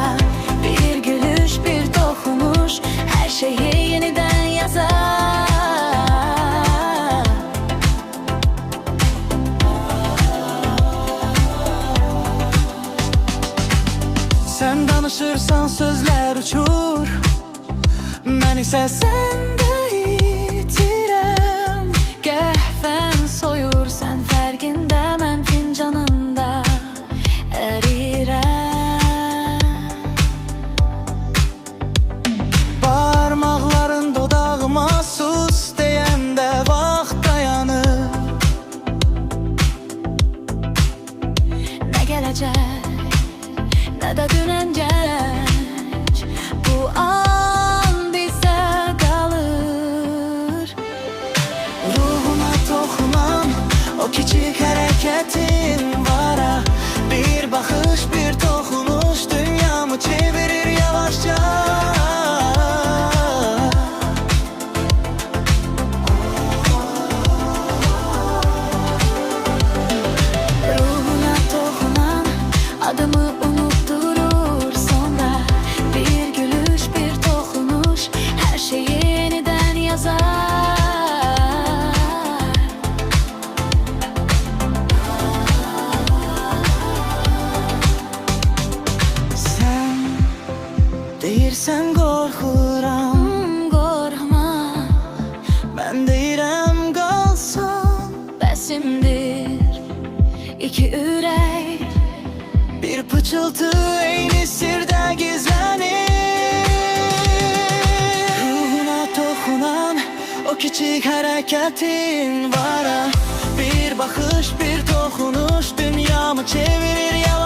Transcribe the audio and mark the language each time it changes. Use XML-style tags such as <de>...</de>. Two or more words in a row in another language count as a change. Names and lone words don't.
<tr>Bir gülüş, bir dokunuş her şeyi yeniden yazar. Sen danışırsan sözler uçur, ben ise sende itirəm.</tr> <az>Qəhvən soyur, sən fərqində, mən fincanında ərirəm. Parmaqların dodağıma sus deyəndə vaxt dayanır. Nə gələcək, nə də dünən gəc, bu an bizə qalır.</az> <tr>Ruhuna toxunan o küçük hareketin var ha. Bir bakış, bir dokunuş dünyamı çevirir yavaşça. Ruhuna toxunan adımı unutturur sonra. Bir gülüş, bir dokunuş her şeyi yeniden yazar.</tr> <az>Sen deyirsən qorxuram, Qorxma, ben deyirəm qalsın. bəsimdir iki ürək. Bir pıçıltı eyni sirde gizlenir.</az> <tr>Ruhuna toxunan o küçük hareketin var ha. Bir bakış, bir dokunuş dünyamı çevirir</tr>